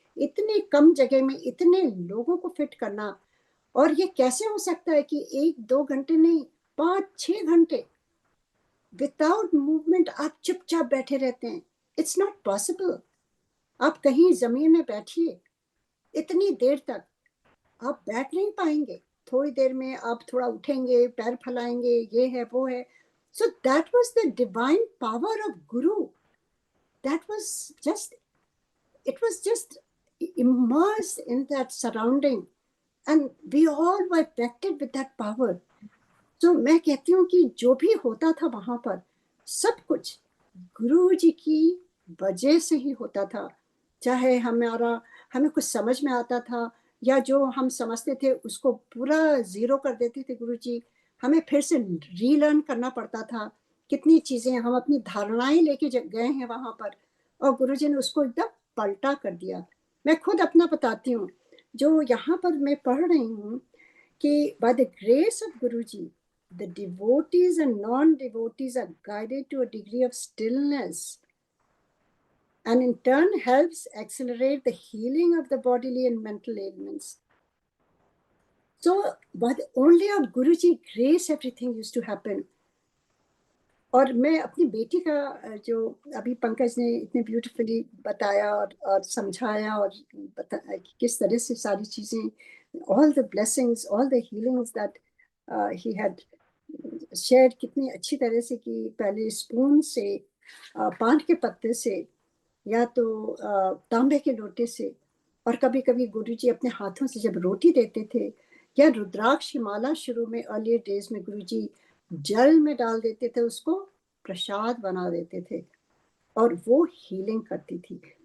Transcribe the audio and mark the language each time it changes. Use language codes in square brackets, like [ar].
[hi] इतने कम जगह में इतने लोगों को फिट करना, और ये कैसे हो सकता है कि 1-2 घंटे नहीं, 5-6 घंटे विदाउट मूवमेंट आप चुपचाप बैठे रहते हैं। [en] It's not possible. [hi] आप कहीं जमीन में बैठिए, इतनी देर तक आप बैठ नहीं पाएंगे, थोड़ी देर में आप थोड़ा उठेंगे, पैर फैलाएंगे, ये है वो है. [en] So that was the divine power of Guru. That was just, it was just immersed in that surrounding, and we all were affected with that power. [hi] So मैं कहती हूँ कि जो भी होता था वहां पर, सब कुछ गुरु जी की वजह से ही होता था. चाहे हमें कुछ समझ में आता था, या जो हम समझते थे उसको पूरा जीरो कर देते थे गुरु जी, हमें फिर से रीलर्न करना पड़ता था. कितनी चीजें हम अपनी धारणाएं लेके गए हैं वहां पर, और गुरु जी ने उसको एकदम पलटा कर दिया. मैं खुद अपना बताती हूँ, जो यहाँ पर मैं पढ़ रही हूँ कि [en] by the grace of Guruji, the devotees and non-devotees are guided to a degree of stillness, and in turn helps accelerate the healing of the bodily and mental ailments. So, by the only of Guruji grace, everything used to happen. [hi] और मैं अपनी बेटी का, जो अभी पंकज ने इतने beautifully बताया और समझाया, और किस तरह से सारी चीजें, [en] all the blessings, all the healings that he had [hi] shared, कितनी अच्छी तरह से कि पहले स्पून से, पान के पत्ते से, या तो तांबे के लोटे से, और कभी कभी गुरुजी अपने हाथों से जब रोटी देते थे, या रुद्राक्ष की माला शुरू में अर्लियर डेज में गुरुजी जल में डाल देते थे, उसको प्रसाद बना देते थे, और वो हीलिंग करती थी.